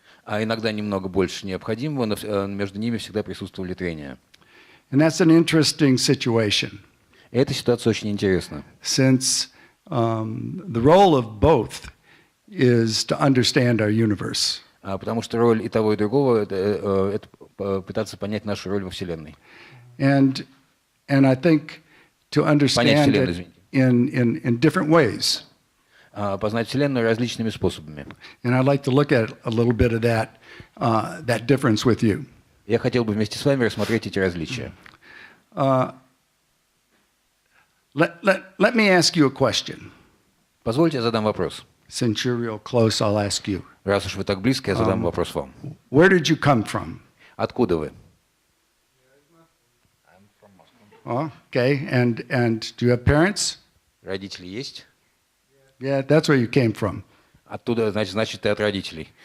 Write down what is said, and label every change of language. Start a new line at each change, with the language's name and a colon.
Russian: А иногда немного больше необходимого, но между ними всегда присутствовали трения.
English: And that's an interesting situation.
Russian: И эта ситуация очень интересна.
English: Since the role of both is to understand our universe.
Russian: Потому что роль и того, и другого это пытаться понять нашу роль во Вселенной.
English: And I think to understand it in different ways.
Russian: Познать Вселенную различными способами.
English: And I'd like to look at a little bit of that difference with you.
Russian: Я хотел бы вместе с вами рассмотреть эти различия.
English: Let me ask you a question.
Russian: Позвольте, я задам вопрос.
English: Since you're real close, I'll ask you.
Russian: Раз уж вы так близко, я задам вопрос вам.
English: Where did you come from?
Russian: Откуда вы?
English: I'm from Moscow. Okay, and do you have parents?
Russian: Родители есть?
English: Yeah, that's where you came from.
Russian: Оттуда, значит, ты от родителей.